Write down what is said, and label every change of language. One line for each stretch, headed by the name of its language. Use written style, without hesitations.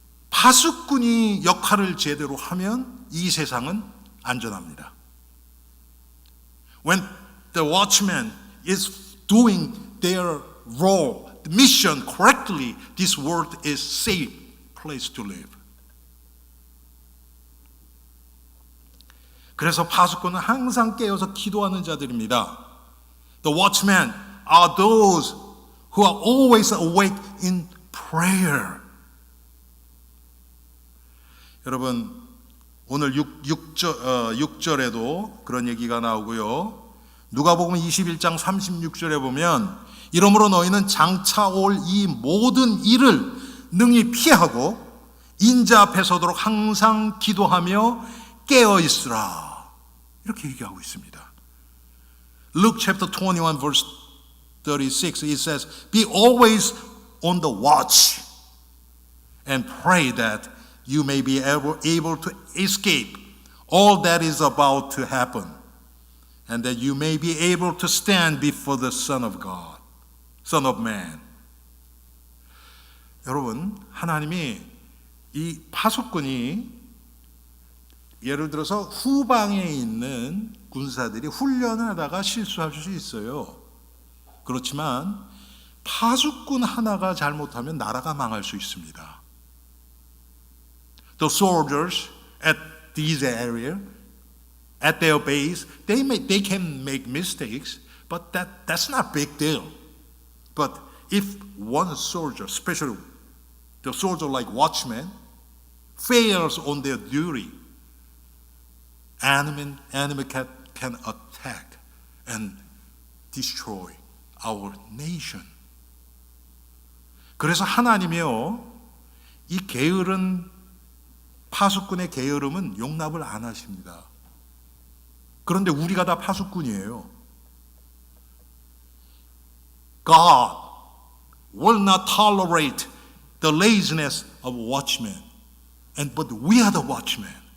Korean: 파수꾼이 역할을 제대로 하면 이 세상은 안전합니다.
English: When the watchman is doing their role, the mission correctly, this world is safe place to live.
Korean: 그래서 파수꾼은 항상 깨어서 기도하는 자들입니다.
English: The watchmen are those who are always awake in prayer.
Korean: 여러분, 오늘 6절에도 그런 얘기가 나오고요. 누가복음 21장 36절에 보면 이러므로 너희는 장차 올 이 모든 일을 능히 피하고 인자 앞에 서도록 항상 기도하며 깨어 있으라. 이렇게 얘기하고 있습니다.
English: Luke chapter 21 verse 36 it says, Be always on the watch and pray that you may be able to escape all that is about to happen and that you may be able to stand before the Son of God, Son of Man.
Korean: 여러분, 하나님이 이 파수꾼이 예를 들어서 후방에 있는 군사들이 훈련을 하다가 실수할 수 있어요. 그렇지만 파수꾼 하나가 잘못하면 나라가 망할 수 있습니다.
English: The soldiers at this area, at their base, they can make mistakes, but that's not a big deal. But if one soldier, especially the soldier like watchmen, fails on their duty, enemy can attack and destroy our nation.
Korean: 그래서 하나님이요, 이 게으른 파수꾼의 게으름은 용납을 안 하십니다. 그런데 우리가 다 파수꾼이에요.
English: God will not tolerate the laziness of watchmen, but we are the watchmen.